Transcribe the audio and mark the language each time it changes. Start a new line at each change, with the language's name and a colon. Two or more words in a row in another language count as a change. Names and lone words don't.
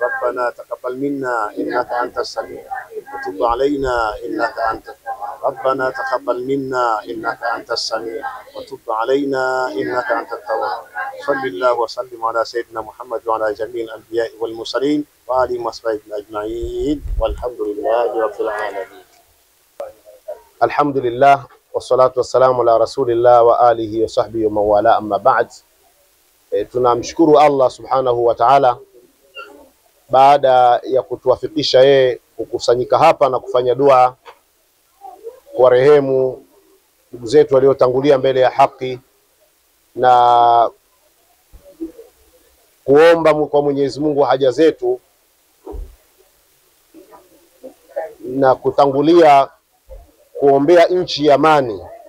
Arabic: ربنا تقبل منا إنك أنت السميع وتب علينا إنك أنت ربنا تقبل منا إنك أنت السميع وتب علينا إنك أنت التواب. صل الله وسلم على سيدنا محمد وعلى جميع الأنبياء والمرسلين وآلهم وصحبه أجمعين والحمد لله رب العالمين. الحمد لله والصلاة والسلام على رسول الله وآله وصحبه ومولاه أما بعد.
Swahili: Tunamshukuru
Arabic: الله سبحانه وتعالى
Swahili: baada ya kutuwafikisha yeye kukusanyika hapa na kufanya dua kwa rehemu ndugu zetu waliotangulia mbele ya haki na kuomba kwa Mwenyezi Mungu haja zetu na kutangulia kuombea nchi ya amani.